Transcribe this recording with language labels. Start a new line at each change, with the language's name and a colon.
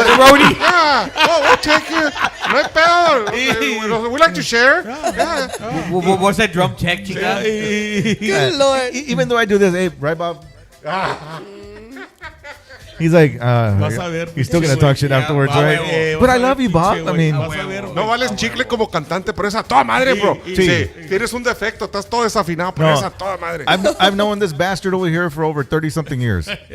English: Rowdy. We'll take you. No hay pedo. We like to share. What's that drum check, chica? Good Lord. Even though I do this, hey, right, Bob? He's like, he's still going to talk shit afterwards, right? But I love you, Bob. I mean,
Spanish: no vales chicle como cantante, pero esa toda madre, bro. Sí. Tienes un defecto, estás todo desafinado, pero esa toda madre.
English: I've known this bastard over here for over 30-something years.